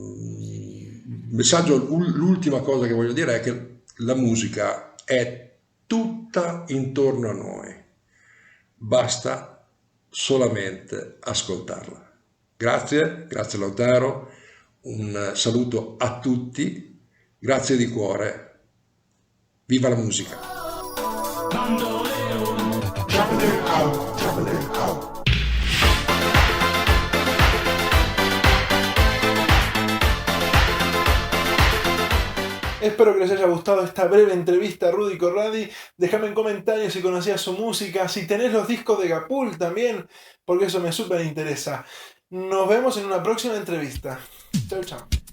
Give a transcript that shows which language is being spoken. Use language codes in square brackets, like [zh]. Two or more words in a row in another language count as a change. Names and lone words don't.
[it] L'ultima cosa che voglio dire è che la musica è tutta intorno a noi, basta solamente ascoltarla. Grazie Lautaro, un saluto a tutti, grazie di cuore, viva la musica! [es] Espero que les haya gustado esta breve entrevista a Rudy Corradi. Déjame en comentarios si conocías su música, si tenés los discos de Gapul también, porque eso me súper interesa. Nos vemos en una próxima entrevista. Chao, chao.